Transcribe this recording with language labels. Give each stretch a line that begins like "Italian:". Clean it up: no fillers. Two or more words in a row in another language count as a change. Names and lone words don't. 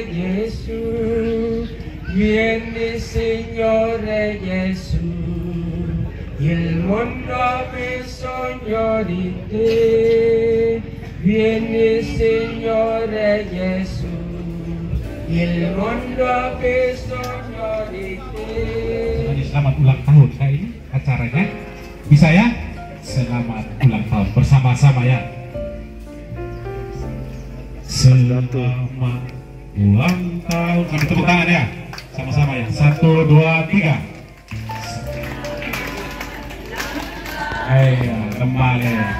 Italian: Gesù, vieni Signore Gesù, il mondo ha bisogno di te, vieni Signore Gesù, il mondo ha bisogno di te.
Indonesian: Selamat ulang tahun kali ini acaranya. Bisa ya? Selamat ulang tahun bersama-sama ya. Selamat ulang tahun. Kami tepuk tangan ya. Sama-sama ya. 1, 2, 3. Ayo, kembali.